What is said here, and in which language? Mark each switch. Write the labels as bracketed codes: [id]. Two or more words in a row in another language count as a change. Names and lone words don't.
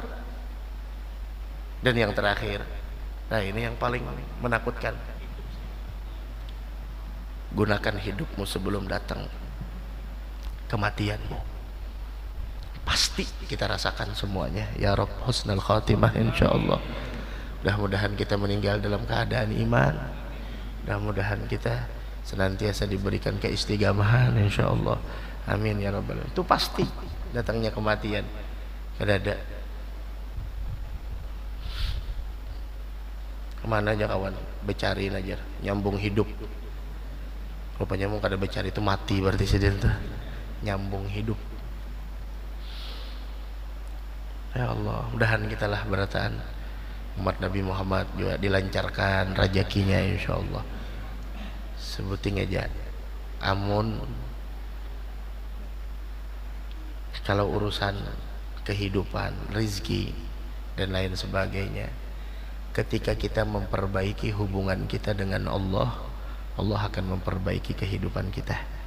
[id] Dan yang terakhir, nah ini yang paling menakutkan, gunakan hidupmu sebelum datang kematianmu. Pasti kita rasakan semuanya. [ar] يا رب، حسن الخاتمة [id] insyaallah. Mudah-mudahan kita meninggal dalam keadaan iman. Mudah-mudahan kita senantiasa diberikan keistiqamahan insyaallah. [ar] آمين يا رب العالمين. [id] Itu pasti datangnya kematian. [bjn] Kada ada. Kemana aja kawan? Becariin aja, nyambung hidup. Rupanya mau kada becari itu mati berarti sedih tuh. Nyambung hidup. Ya Allah, mudahan kita lah berataan umat Nabi Muhammad juga dilancarkan rezekinya insyaallah. Sebuting aja. [id] Amun kalau urusan kehidupan, rizki dan lain sebagainya, ketika kita memperbaiki hubungan kita dengan Allah, Allah akan memperbaiki kehidupan kita.